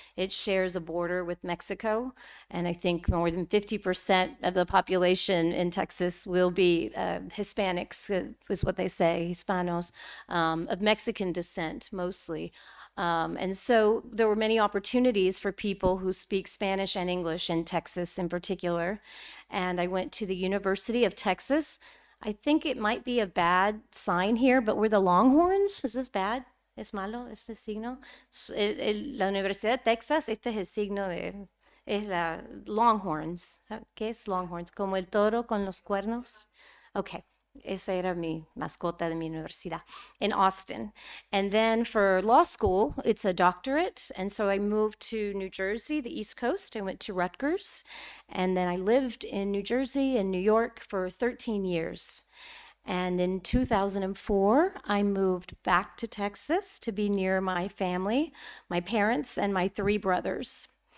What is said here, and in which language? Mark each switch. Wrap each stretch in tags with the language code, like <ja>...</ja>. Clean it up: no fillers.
<en>It shares a border with Mexico, and I think more than 50% of the population in Texas will be Hispanics, is what they say, Hispanos, of Mexican descent mostly. And so there were many opportunities for people who speak Spanish and English in Texas in particular. And I went to the University of Texas. I think it might be a bad sign here, but we're the Longhorns. Is this bad?</en> <es>¿Es malo este signo? La Universidad de Texas, este es el signo es la Longhorns. ¿Qué es Longhorns? ¿Como el toro con los cuernos? Okay. Esa era mi mascota de mi universidad</es> <en>in Austin. And then for law school, it's a doctorate. And so I moved to New Jersey, the East Coast. I went to Rutgers. And then I lived in New Jersey and New York for 13 years. And in 2004, I moved back to Texas to be near my family, my parents, and my three brothers.</en>